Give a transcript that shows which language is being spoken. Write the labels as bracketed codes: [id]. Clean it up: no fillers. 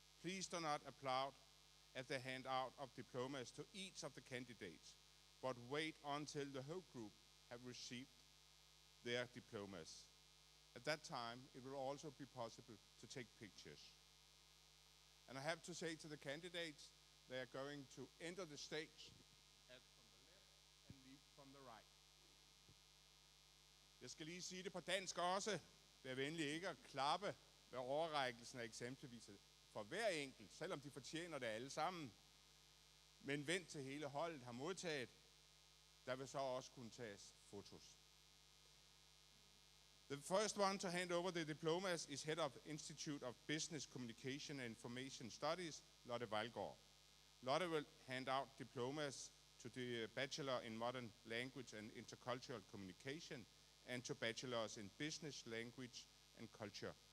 [en] Please do not applaud at the handout of diplomas to each of the candidates, but wait until the whole group have received their diplomas. At that time, it will also be possible to take pictures. And I have to say to the candidates, they are going to enter the stage from the left and leave from the right. [da] Jeg skal lige sige det på dansk også. Vær venlig ikke at klappe ved overrækkelsen af eksamensbeviset for hver enkelt, selvom de fortjener det alle sammen. Men vent til hele holdet har modtaget. Der vil så også kunne tages fotos. [en] The first one to hand over the diplomas is Head of Institute of Business Communication and Information Studies, Lotte Vejlgaard. Lotte will hand out diplomas to the Bachelor in Modern Language and Intercultural Communication and to Bachelors in Business, Language and Culture.